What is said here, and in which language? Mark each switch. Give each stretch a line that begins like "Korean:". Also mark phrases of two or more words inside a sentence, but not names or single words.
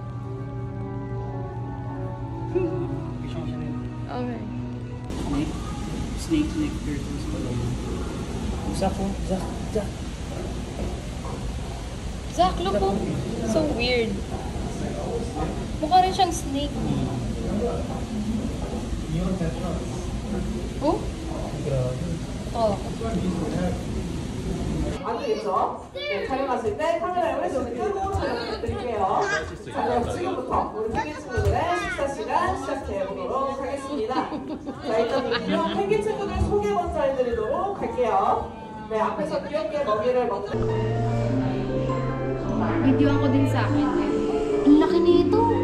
English: Okay. Snake turtles
Filipino: pala yun. Zach po, Zach.
English: Zach, look po. So weird.
Filipino: Mukha rin siyang snake. Oh? Oh.
Korean: 안 되겠죠? 네, 촬영하실 때 카메라를 좀 끄고 촬영 부탁드릴게요. 자, 그럼 지금부터 우리 펭귄 친구들의 식사 시간 시작해 보도록 하겠습니다. 자, 일단 이기용 펭귄 친구들 소개 먼저 해드리도록 할게요. 네, 앞에서 귀엽게 먹이를 먹는
Filipino: Videoan ko din sa akin. Ang laki nito.